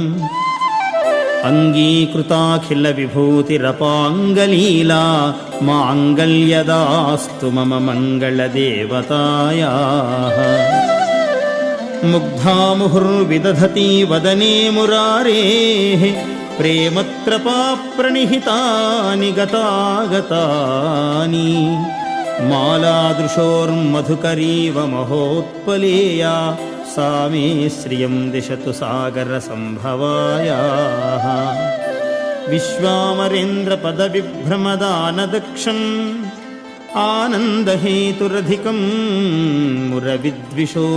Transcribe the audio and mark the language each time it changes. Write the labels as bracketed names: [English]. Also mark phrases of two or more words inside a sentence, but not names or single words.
[Sanskrit] అంగీకృతాఖిల విభూతిరపాంగలీలా మాంగళ్యదాస్తు మమ మంగళదేవతాయాః ముగ్ధా ముహుర్విదధతి వదనే మురారేః ప్రేమత్రపా ప్రణిహితాని గతాగతాని మాలాదృశోర్మధుకరీవ మహోత్పలేయా सा मे श्रियं दिशतु सागरसम्भवायाः विश्वामरेन्द्रपदविभ्रमदानदक्षम् आनन्दहेतुरधिकं मुरविद्विषो